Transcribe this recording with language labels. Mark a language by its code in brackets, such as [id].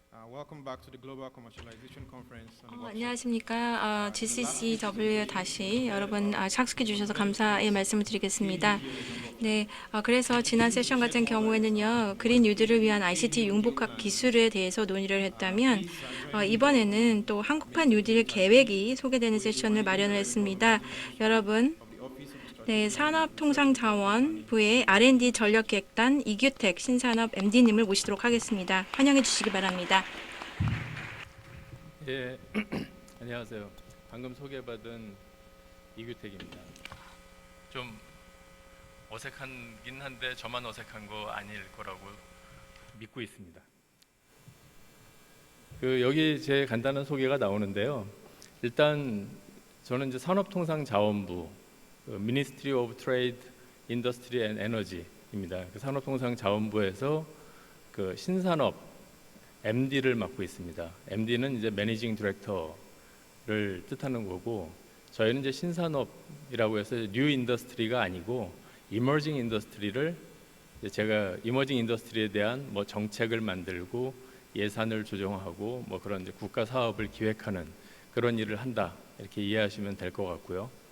[en] Welcome back to the Global Commercialization Conference and Workshop. [ko] 안녕하십니까. GCCW 다시 여러분 착수해 주셔서 감사의 말씀을 드리겠습니다. 네, 그래서 지난 세션 같은 경우에는요, 그린 뉴딜을 위한 ICT 융복합 기술에 대해서 논의를 했다면 이번에는 또 한국판 뉴딜 계획이 소개되는 세션을 마련을 했습니다. 여러분, [en] Of the Office of the Strategic [ko] 네, 산업통상자원부의 R&D 전략기획단 이규택 신산업 MD님을 모시도록 하겠습니다. 환영해 주시기 바랍니다. 예, 안녕하세요. 방금 소개받은 이규택입니다. 좀 어색하긴 한데 저만 어색한 거 아닐 거라고 믿고 있습니다. 여기 제 간단한 소개가 나오는데요. 일단 저는 이제 산업통상자원부 Ministry of Trade, Industry and Energy입니다. 산업통상자원부에서 신산업 MD를 맡고 있습니다. MD는 이제 매니징 디렉터를 뜻하는 거고, 저희는 이제 신산업이라고 해서 뉴 인더스트리가 아니고 이머징 인더스트리를 제가 이머징 인더스트리에 대한 뭐 정책을 만들고 예산을 조정하고 뭐 그런 이제 국가 사업을 기획하는 그런 일을 한다, 이렇게 이해하시면 될 것 같고요.